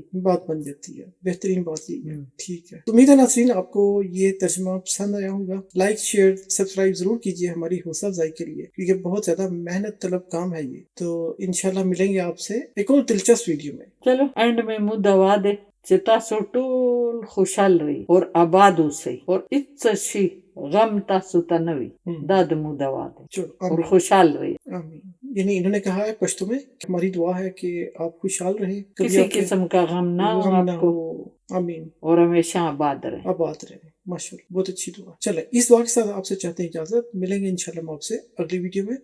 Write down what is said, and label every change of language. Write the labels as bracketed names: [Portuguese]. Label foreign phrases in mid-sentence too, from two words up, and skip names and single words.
[Urdu] بات بن جاتی ہے، بہترین بات یہ ہے، ٹھیک ہے۔ امید ہے ناظرین آپ کو یہ ترجمہ پسند آیا ہوگا، لائک شیئر سبسکرائب ضرور کیجیے ہماری حوصلہ افزائی کے لیے، کیونکہ بہت زیادہ محنت طلب کام ہے یہ۔ تو انشاءاللہ ملیں گے آپ سے ایک اور دلچسپ ویڈیو میں۔ چلو اینڈ میں [Pashto] منہ دوا دے چې تاسو ټول خوشحال رہی اور آباد اوسئ اور هیڅ شي غم تاسو ته نه وي، دا د مو دوا ده، [Urdu] چلو اور آمین [Pashto] خوشحال رہی۔ [Urdu] آمین، یعنی انہوں نے کہا ہے پشتو میں کہ ہماری دعا ہے کہ آپ خوشحال رہیں، کبھی کسی آپ کے قسم کا غم نہ ہو غم نہ آپ کو، ہو، آمین، اور ہمیشہ آباد رہیں۔ آباد رہیں، ماشاءاللہ، بہت اچھی دعا۔ چلیں اس دعا کے ساتھ آپ سے چاہتے ہیں اجازت، ملیں گے انشاءاللہ ہم آپ سے اگلی ویڈیو میں۔